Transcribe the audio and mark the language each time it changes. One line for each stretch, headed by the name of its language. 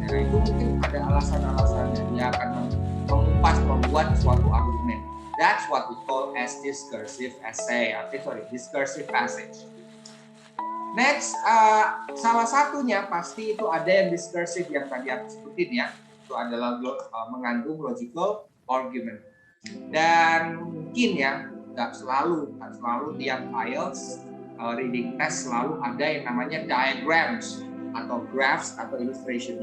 Indonesian: Nah itu mungkin ada alasan-alasannya, dia akan membuat suatu argumen.
English: That's what we call as discursive essay, discursive passage.
Indonesian: Next, salah satunya pasti itu ada yang discursive yang tadi aku sebutin ya, itu adalah mengandung logical argument. Dan mungkin ya nggak selalu tiap IELTS reading test selalu ada yang namanya diagrams atau graphs atau illustration.